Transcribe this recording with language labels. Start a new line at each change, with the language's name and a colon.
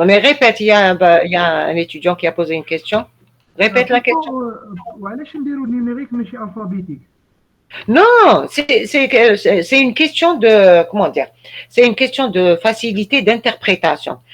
French: Mais répète, il y a un étudiant qui a posé une question. Répète la question.
Arabic: وعلاش نديرو نيميريك ماشي الفابيتيك؟
French: Non, c'est une question de, comment dire, c'est une question de facilité d'interprétation.